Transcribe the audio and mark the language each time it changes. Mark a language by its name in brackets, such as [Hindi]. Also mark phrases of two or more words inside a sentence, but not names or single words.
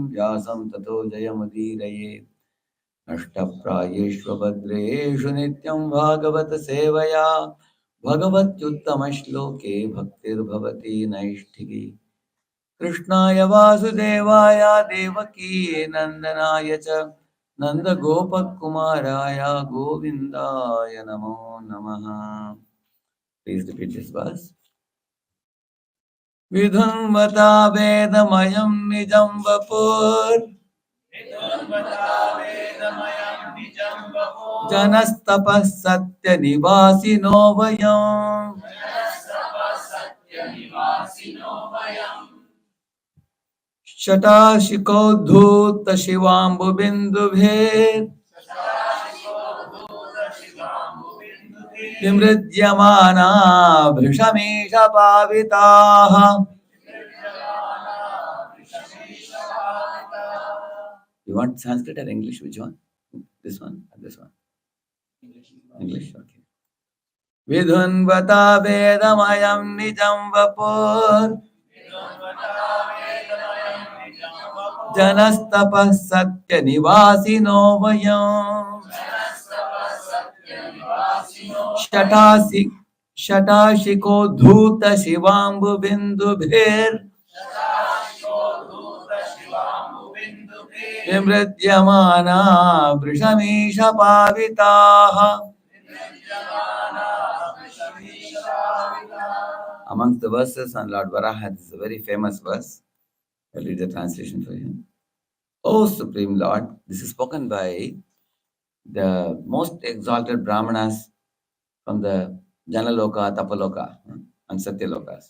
[Sanskrit] Vyasam Tato Jayamudiraye Ashtaprayeshva Bhadreshu Nityam Bhagavata Sevaya Bhagavatyuttama Shloke Bhaktir Bhavati Naishtiki Krishnaya Vasudevaya Devaki Nandanaya Cha Nanda Gopakumaraya Govindaya Namo Namaha. [English] Please repeat this verse. [Sanskrit] Vidhunvata Vedamayam Nijam Vapur Janastapas Satya Nivasino Vayam Shatashiko Dhuta Shivambu Bindubhe Vimridyamana Bhrishamisha Pavitaha. [English] You want Sanskrit or English? Which one? This one or this one? English, okay. [Sanskrit] Vidhunvata Vedamayam Nijam Vapur Janastapas Satya Nivasino Vayam Shatashiko Dhuta Shivambu Bindubhir Vimridyamana Vrishamisha Pavitaha. [English] Amongst the verses on Lord Varaha, this is a very famous verse. I'll read the translation for you. O Supreme Lord, this is spoken by the most exalted brahmanas from the Janaloka, Tapaloka, and Satyalokas.